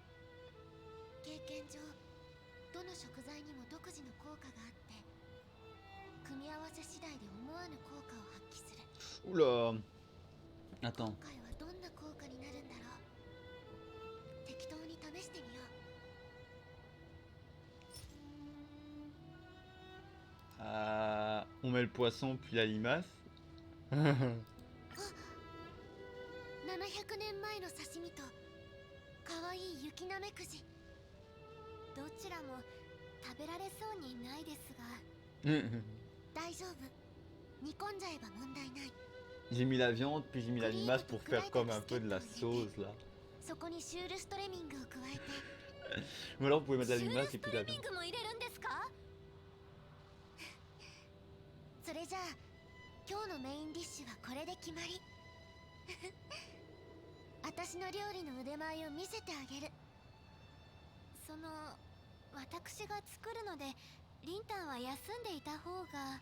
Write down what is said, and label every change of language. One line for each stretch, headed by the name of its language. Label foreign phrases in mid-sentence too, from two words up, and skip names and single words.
Japanese: 経験上どの食材にも独自の効果があって組み合わせ次第で思わぬ効果を発揮する。
French: Oula.
Japanese: 今
French: Attends.
Japanese: 回はどんな効果になるんだろう。適当に試してみよう。
French: On met le poisson puis la limace.
Japanese: 700 年前の刺身と可愛い雪なめくじ、どちらも食べられそうにないですが大丈夫、煮込んじゃえば問題ない。
French: J'ai mis la viande puis j'ai mis la limace pour faire comme un peu de la sauce là.
Japanese: そこにシュールストレミングを加えて。
French: Ou alors vous pouvez mettre la
Japanese: シュール
French: limace
Japanese: ス
French: et
Japanese: ト
French: puis la
Japanese: レミン
French: viande.
Japanese: グも入れるんですか？それじゃあ今日のメインディッシュはこれで決まり。私の料理の腕前を見せてあげる。その私が作るのでリンタンは休んでいた方が。